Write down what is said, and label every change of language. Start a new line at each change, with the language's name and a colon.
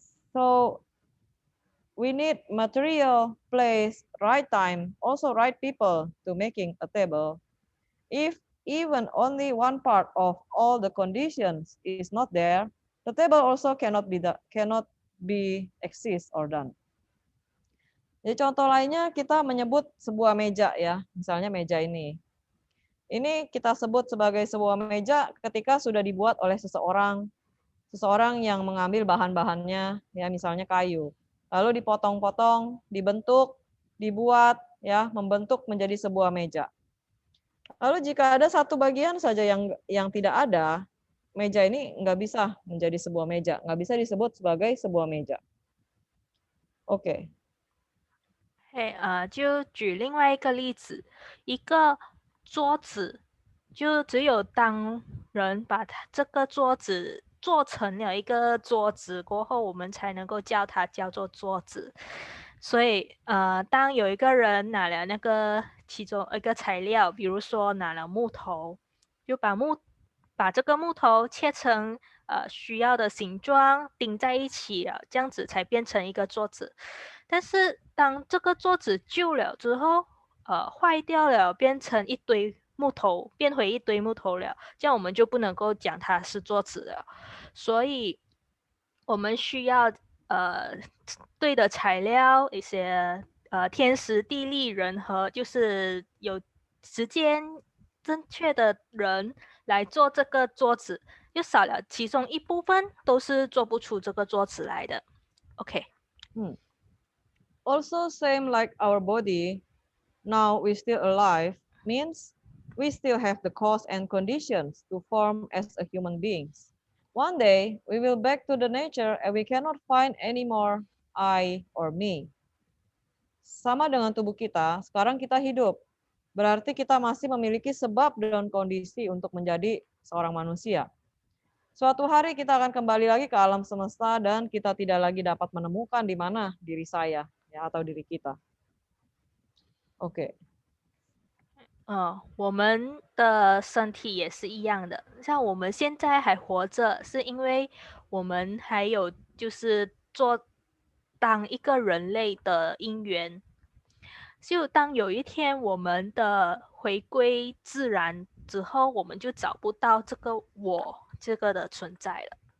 English: So we need material, place, right time, also right people to making a table. If even only one part of all the conditions is not there, the table also cannot be exist or done.
Indonesian: Jadi contoh lainnya kita menyebut sebuah meja, ya, misalnya meja ini. Ini kita sebut sebagai sebuah meja ketika sudah dibuat oleh seseorang yang mengambil bahan-bahannya, ya, misalnya kayu. Lalu dipotong-potong, dibentuk, dibuat, ya, membentuk menjadi sebuah meja. Lalu jika ada satu bagian saja yang tidak ada, meja ini nggak bisa menjadi sebuah meja, nggak bisa disebut sebagai sebuah meja. Oke.
Chinese: 就举另外一个例子，一个桌子，就只有当人把这个桌子做成了一个桌子过后，我们才能够叫它叫做桌子。所以，当有一个人拿了那个其中一个材料，比如说拿了木头，就把这个木头切成需要的形状，钉在一起了，这样子才变成一个桌子。但是当这个桌子旧了之后，坏掉了，变成一堆木头，变回一堆木头了，这样我们就不能够讲它是桌子了。所以，我们需要对的材料，一些天时地利人和，就是有时间正确的人来做这个桌子，又少了其中一部分，都是做不出这个桌子来的。 OK。
English: Also, same like our body, now we still alive means we still have the cause and conditions to form as a human beings. One day we will back to the nature and we cannot find any more I or me.
Indonesian: Sama dengan tubuh kita, sekarang kita hidup. Berarti kita masih memiliki sebab dan kondisi untuk menjadi seorang manusia. Suatu hari kita akan kembali lagi ke alam semesta dan kita tidak lagi dapat menemukan di mana diri saya ya atau diri kita. Oke.
Chinese: 我们的身体也是一样的，像我们现在还活着，是因为我们还有就是当一个人类的因缘。就当有一天我们的回归自然之后，我们就找不到这个我这个的存在了。